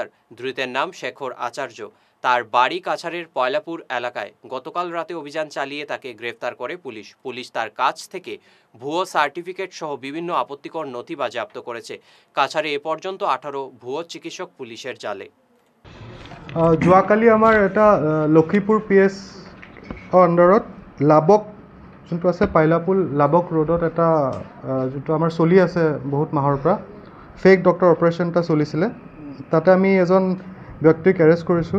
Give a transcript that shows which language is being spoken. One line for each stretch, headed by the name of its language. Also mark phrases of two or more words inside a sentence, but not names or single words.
Bangla: ধৃতের নাম শেখর আচার্য। তার বাড়ি কাছাড়ের পয়লাপুর এলাকায়। গতকাল রাতে অভিযান চালিয়ে তাকে গ্রেফতার করে পুলিশ তার কাছ থেকে ভুয়ো সার্টিফিকেট সহ বিভিন্ন আপত্তিকর নথি বাজেয়াপ্ত করেছে। কাছাড়ে এ পর্যন্ত 18 ভুয়ো চিকিৎসক পুলিশের জালে।
Assamese: যোৱাকালি আমাৰ এটা লক্ষীপুৰ PS আণ্ডাৰত লাবক যোনটো আছে পাইলাপুল লাবক ৰোডত এটা যোনটো আমাৰ চলি আছে বহুত মাহৰ পৰা
English: fake doctor operation
Assamese: এটা চলিছিলে। তাতে আমি এজন ব্যক্তিক এৰেষ্ট কৰিছোঁ।